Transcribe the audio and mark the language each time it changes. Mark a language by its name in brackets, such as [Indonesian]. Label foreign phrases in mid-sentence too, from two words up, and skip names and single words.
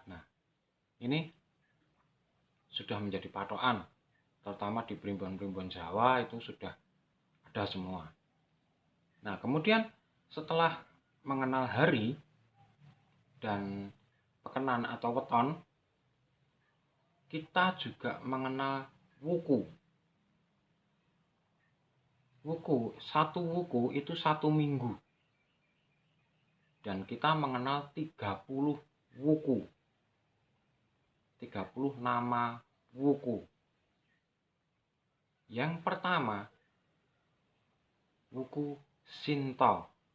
[Indonesian] Nah, ini sudah menjadi patokan, terutama di primbon-primbon Jawa itu sudah ada semua. Nah, kemudian setelah mengenal hari dan pekenan atau weton, kita juga mengenal wuku. Wuku, satu wuku itu 1 minggu. Dan kita mengenal 30 wuku. 30 nama wuku. Yang pertama, wuku Shinto.